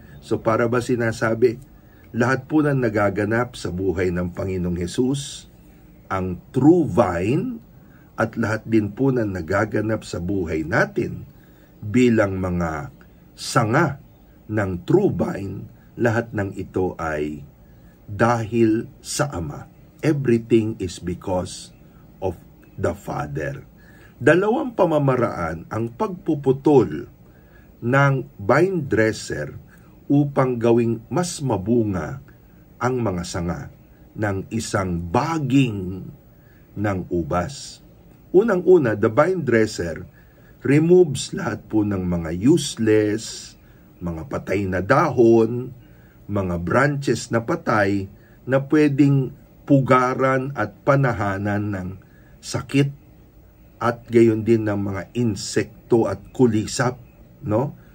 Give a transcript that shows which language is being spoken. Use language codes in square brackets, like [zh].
[tl] So para ba sinasabi, lahat po na nagaganap sa buhay ng Panginoong Jesus, ang true vine, at lahat din po na nagaganap sa buhay natin bilang mga sanga ng true vine, lahat ng ito ay dahil sa Ama. [en] Everything is because of the Father. [tl] Dalawang pamamaraan ang pagpuputol ng vine dresser upang gawing mas mabunga ang mga sanga ng isang baging ng ubas. Unang-una, [en] the vine dresser removes [tl] lahat po ng mga useless, mga patay na dahon, mga branches na patay na pwedeng pugaran at panahanan ng sakit at gayon din ng mga insekto at kulisap, no?